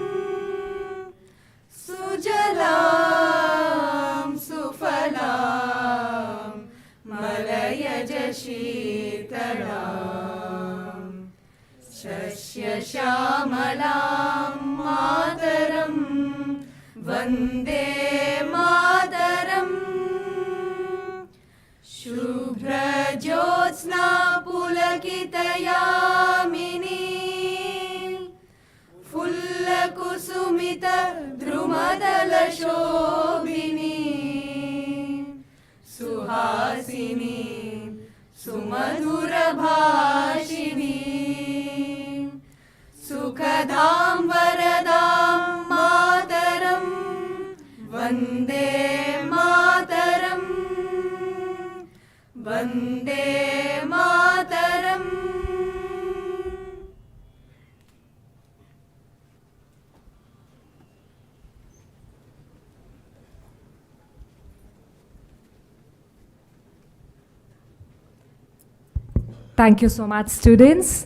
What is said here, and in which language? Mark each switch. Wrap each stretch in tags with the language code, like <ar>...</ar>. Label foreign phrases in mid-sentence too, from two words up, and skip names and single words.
<bn>সুজলাং সুফলাং মলয়জ শীতলাং শস্যশ্যামলাং মাতরম্ বন্দে মাতরম্ শুভ্রজ্যোৎস্না পুলকিতযামিনী ফুল্লকুসুমিত দ্রুমদলশোভিনী সুহাসিনী সুমধুরভাষিণী সুখদাং বরদাং মাতরম্ বন্দে মাতরম্ বন্দে মাতরম্</bn> <en>Thank you so much, students.</en>